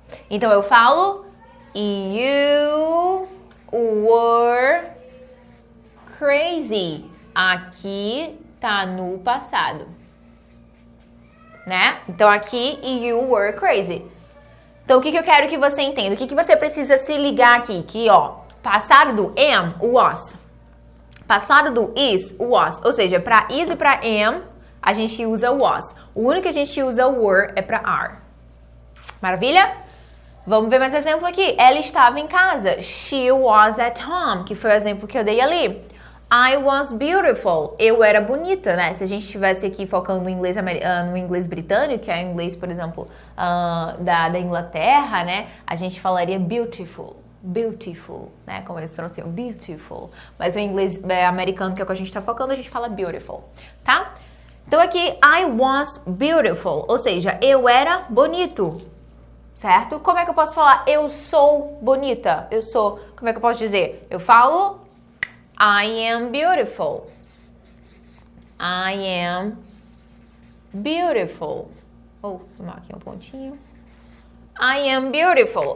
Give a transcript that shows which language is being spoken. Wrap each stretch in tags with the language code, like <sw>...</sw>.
<pt>Então, eu falo</pt> <en>you were crazy.</en> <pt>Aqui tá no passado, né? Então aqui,</pt> <en>you were crazy.</en> <pt>Então o que eu quero que você entenda? O que você precisa se ligar aqui? Que, ó, passado do am, was. Passado do is, was. Ou seja, para is e para am, a gente usa was. O único que a gente usa were é para are. Maravilha? Vamos ver mais exemplo aqui. Ela estava em casa.</pt> <en>She was at home,</en> <pt>que foi o exemplo que eu dei ali.</pt> <en>I was beautiful.</en> <pt>Eu era bonita, né? Se a gente estivesse aqui focando no inglês britânico, que é o inglês, por exemplo, da Inglaterra, né? A gente falaria beautiful. Beautiful, né? Como eles pronunciam, beautiful. Mas o inglês americano, que é o que a gente tá focando, a gente fala beautiful, tá? Então aqui,</pt> <en>I was beautiful.</en> <pt>Ou seja, eu era bonito. Certo? Como é que eu posso falar? Eu sou bonita. Eu sou... Como é que eu posso dizer? Eu falo...</pt> <en>I am beautiful. I am beautiful.</en> <pt>Vou tomar aqui um pontinho.</pt> <en>I am beautiful.</en>